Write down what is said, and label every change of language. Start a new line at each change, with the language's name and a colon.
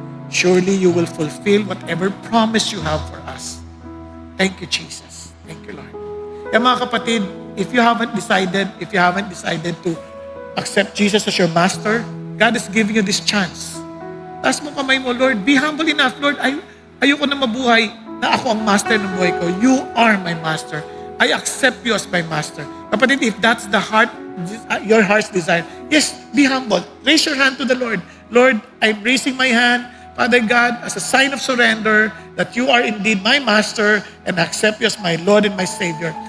English: Surely you will fulfill whatever promise you have for us. Thank you, Jesus. Thank you, Lord.
Filipino: Kaya mga kapatid,
English: if you haven't decided to accept Jesus as your Master, God is giving you this chance.
Filipino: Taas mo kamay mo, Lord,
English: be humble enough.
Filipino: Lord, ayoko na mabuhay na ako ang Master ng buhay ko.
English: You are my Master. I accept you as my Master. Kapatid, if that's your heart's desire, yes, be humble. Raise your hand to the Lord. Lord, I'm raising my hand, Father God, as a sign of surrender that you are indeed my Master and I accept you as my Lord and my Savior.